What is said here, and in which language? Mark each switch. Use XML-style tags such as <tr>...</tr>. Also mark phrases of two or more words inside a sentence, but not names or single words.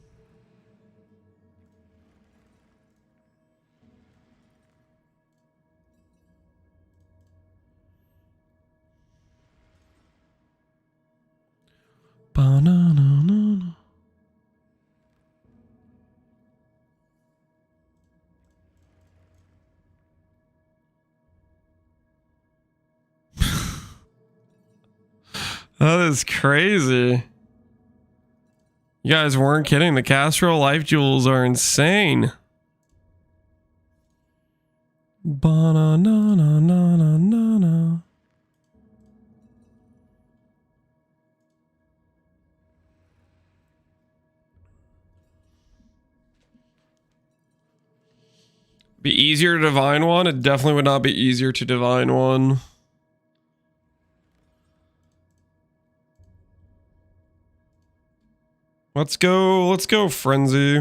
<en>Ba-na-na-na-na. That is crazy. You guys weren't kidding. The Caspero life jewels are insane. Ba-na-na-na-na-na-na. Be easier to divine one? It definitely would not be easier to divine one. Let's go Frenzy.</en>